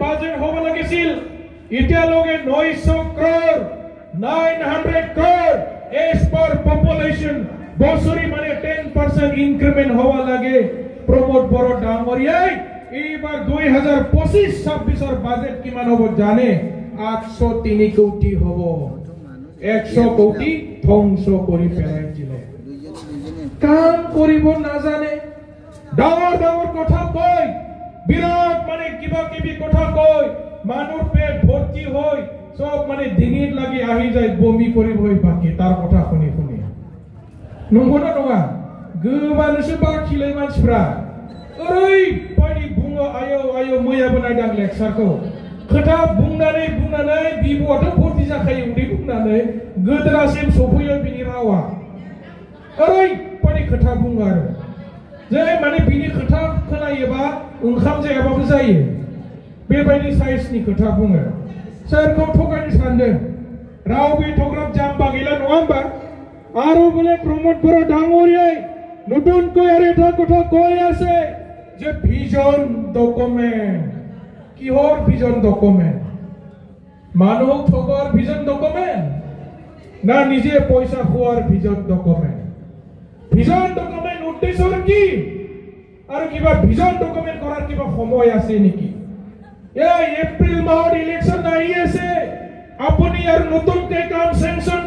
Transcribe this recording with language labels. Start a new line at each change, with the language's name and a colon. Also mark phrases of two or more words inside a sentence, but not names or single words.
Assamese: ইনক্রিমেন্ট হ'ব লাগিছিল এতিয়ালৈকে
English: 900 crore 900 crore as per population
Assamese: বছৰি মানে 10% ইনক্রিমেন্ট হ'ব লাগে প্রমোদ বড় ডাঙৰীয়াই এইবাৰ 2025-26 বাজেট কিমান হ'ব জানে 803 কোটি হ'ব 100 কোটি ধ্বংস কৰি পেলাই দিলে কাম কৰিব নাজানে ডাঙৰ ডাঙৰ কথা কয় বিৰাট মানে কিবা কিবি কথা কয় মানুহ পেট ভৰ্তি হয় সব মানে ডিঙিত লাগি আহি যায় বমি কৰিবই বাকি তাৰ কথা শুনি শুনি
Bodo: নংগনা নङा गोबानोसो बाखिलाय मानसिफ्रा ओरैबायदि बुङो आयो आयो मैया बनायदां लेक्सारखौ खोथा बुंनानै बिबुआथ' भर्ति जाखायो उदै बुंनानै गोदोरासिम सफैयो बिनि रावा ओरैबायदि खोथा बुङो आरो जे माने बिनि खोथा खोनायोबा ओंखाम जायाबाबो जायो बेबायदि साइजनि खोथा बुङो सोरखौ थगायनो सानदों रावबो थग्राब जाम्बा गैला नङा होमबा आरो बोले
Assamese: प्रमोद बर' डाঙৰীয়াই নতুনকৈ আৰু এটা কথা কৈ আছে যে
English: vision document
Assamese: কিহৰ
English: vision document
Assamese: মানুহ ঠগৰ
English: vision document
Assamese: না নিজে পয়সা খোৱাৰ
English: vision document
Assamese: উদ্দেশ্য কি আৰু কিবা ভিজন ডকুমেন্ট কৰাৰ কিবা সময় আছে নেকি এই এপ্ৰিল মাহত ইলেকশন আহি আছে আপুনি আৰু নতুনকৈ কাম সেংশন